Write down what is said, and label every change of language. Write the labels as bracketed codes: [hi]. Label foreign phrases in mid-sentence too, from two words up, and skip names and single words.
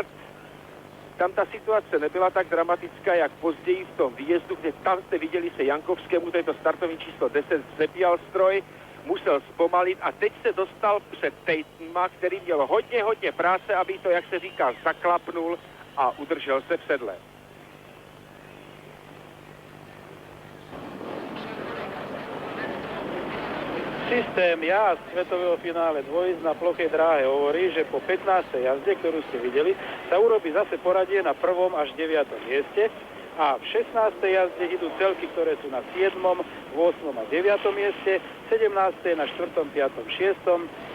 [cs] Tam ta situace nebyla tak dramatická, jak později v tom výjezdu, kde tam jste viděli se Jankovskému, to je to startovní číslo 10, zepíjal stroj, musel zpomalit a teď se dostal před Tatumma, který měl hodně práce, aby to, jak se říká, zaklapnul a udržel se v sedle. [sk] Systém jazd svetového finále dvojízd na plochej dráhe hovorí, že po 15. jazde, ktorú ste videli, sa urobí zase poradie na 1. až 9. mieste a v 16. jazde idú celky, ktoré sú na 7., 8. a 9. mieste, 17. na 4., 5., 6.